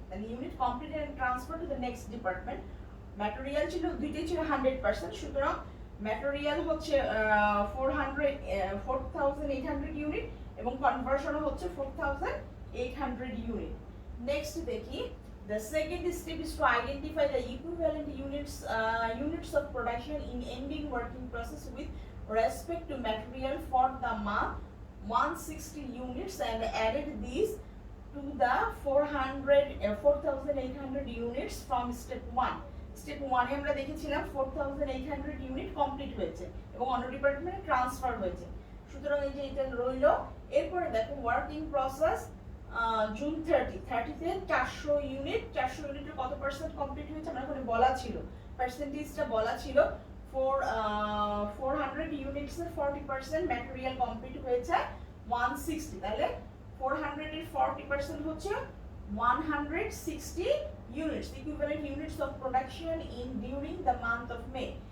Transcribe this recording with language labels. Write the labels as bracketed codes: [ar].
[bn] তাহলে [en] Unit completed and transferred to the next department. [bn] Material ছিল দুইটাই ছিল 100%, সুতরাং ম্যাটেরিয়াল হচ্ছে 4800 ইউনিট এবং কনভার্সনও হচ্ছে 4800 ইউনিট। নেক্সট দেখি, [en] the second step is to identify the equivalent units of production in ending working process with respect to material for the month 160 units and added these to the 4800 units from step 1। [bn] Step 1 এ আমরা দেখেছিলাম 4800 unit complete হয়েছে এবং অন্য ডিপার্টমেন্টে transfer হয়েছে, সুতরাং এই যে এটা রইলো। এরপরে দেখো ওয়ার্কিং প্রসেস জুন 30 তে 400 ইউনিটের কত পার্সেন্ট কমপ্লিট হয়েছে আমরা ওখানে বলা ছিল, পার্সেন্টেজটা বলা ছিল 400 ইউনিটস এর 40% ম্যাটেরিয়াল কমপ্লিট হয়েছে 160, তাহলে 400 এর 40% হচ্ছে 160 units, [en] equivalent units of production in during the month of May।